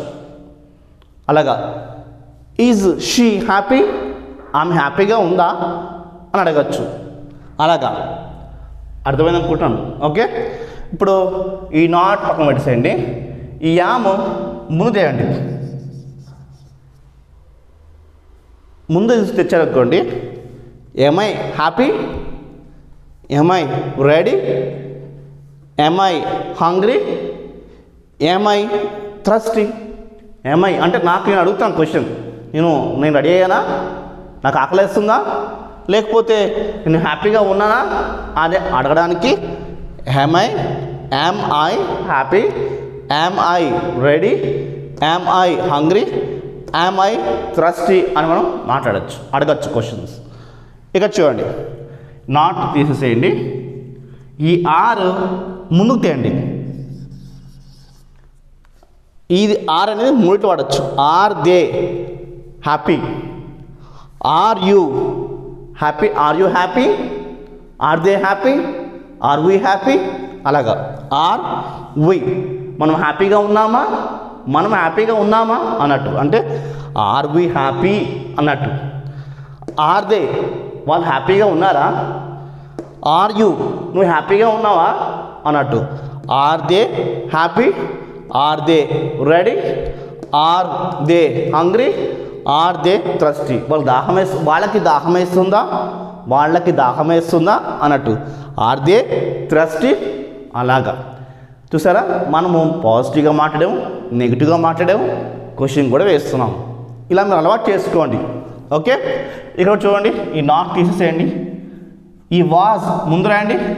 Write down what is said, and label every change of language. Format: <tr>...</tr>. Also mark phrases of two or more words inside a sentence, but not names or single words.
<te>అలాగా</te> <en>is she happy,</en> <te>ఆమె హ్యాపీగా ఉందా అని అడగచ్చు. అలాగా అర్థమైంది అనుకుంటాను. ఓకే? ఇప్పుడు ఈ నాట్ పక్కన పెట్టేసేయండి, ఈ యామ్ ముందు చేయండి. ముందు తెచ్చారనుకోండి,</te> <en>am I happy, am I ready, am I hungry, am I thirsty. am I</en> <te>అంటే నాకు నేను అడుగుతాను క్వశ్చన్, నేను రెడీ అయ్యానా, నాకు ఆకలేస్తుందా, లేకపోతే నేను హ్యాపీగా ఉన్నానా అదే అడగడానికి</te> <en>am I happy, am I ready, am I hungry, am I thirsty</en> <te>అని మనం అడగచ్చు క్వశ్చన్స్. ఇక్కడ చూడండి, నాట్ తీసేసేయండి, ఈ ఆర్ ముందుకు తేయండి. ఇది ఆర్ అనేది మూడిటి వాడచ్చు.</te> <en>are they happy, are you happy, are you happy, are they happy, are we happy,</en> <te>అలాగా</te> <en>are we</en> <te>మనం హ్యాపీగా ఉన్నామా, మనం హ్యాపీగా ఉన్నామా అన్నట్టు, అంటే</te> <en>are we happy</en> <te>అన్నట్టు.</te> <en>are they</en> <te>వాళ్ళు హ్యాపీగా ఉన్నారా,</te> <en>are you</en> <te>నువ్వు హ్యాపీగా ఉన్నావా అన్నట్టు.</te> <en>are they happy, are they ready, are they hungry, are they thirsty.</en> <te>వాళ్ళకి దాహం వేస్తుందా అన్నట్టు.</te> <en>are they thirsty, అలాగా.</en> <te>చూసారా, మనము పాజిటివ్గా మాట్లాడాము, నెగిటివ్గా మాట్లాడాము, క్వశ్చన్ కూడా వేస్తున్నాము. ఇలా మీరు అలవాటు చేసుకోండి. ఓకే, ఇక్కడ చూడండి, ఈ నాట్ తీసేసేయండి, ఈ వాజ్ ముందు రాయండి.</te>